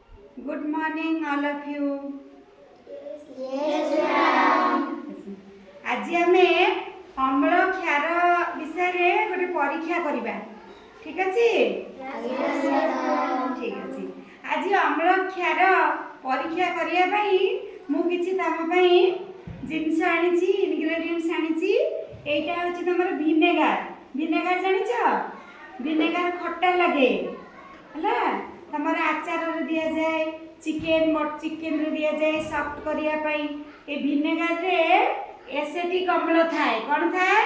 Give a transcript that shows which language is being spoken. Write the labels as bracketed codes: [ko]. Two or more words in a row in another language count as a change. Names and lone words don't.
[en] Good morning, all of you. Yes, ma'am. [or] ଆଜ ଆମେ ଅମ୍ଳ କ୍ଷାର ବିଷୟ ଗୋଟେ ପରୀକ୍ଷା କରିବା ଠିକ୍ ଅଛି [en] Yes, ma'am. [or] ଠିକ୍ ଅଛି ଆଜ ଅମ୍ଳ କ୍ଷାର ପରୀକ୍ଷା କରିଆ ପଇ ମୁ କିଛି ତମ ପଇ ଜିନ୍ସ ଆଣିଛି इंग्रेडिएंट्स ଆଣିଛି ଏଟା ହୋଛି ତମର विनेगार ଜାଣିଛ विनेगार ଖଟ୍ଟା ଲାଗେ ହଲା ତମର ଆଚାର ରେ ଦିଆ ଯାଏ चिकन ରେ ଦିଆ ଯାଏ सॉफ्ट କରିଆ ପଇ ଏ विनेगार ରେ एसिटिक ଅମ୍ଳ ଥାଏ କୋନ ଥାଏ